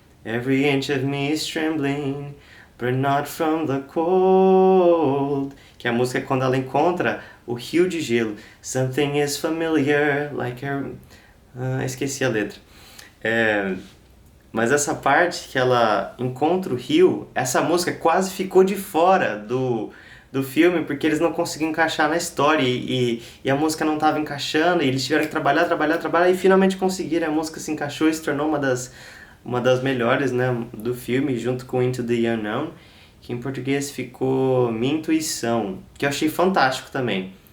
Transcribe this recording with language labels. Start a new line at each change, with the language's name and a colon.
English: Every inch of me is trembling, but not from the cold.
Portuguese: Que a música é quando ela encontra o rio de gelo.
English: Something is familiar, like her...
Portuguese: esqueci a letra. Mas essa parte que ela encontra o rio, essa música quase ficou de fora do filme, porque eles não conseguiam encaixar na história e a música não estava encaixando, e eles tiveram que trabalhar e finalmente conseguiram. A música se encaixou e se tornou uma das melhores, né, do filme, junto com Into the Unknown, que em português ficou Minha Intuição, que eu achei fantástico também.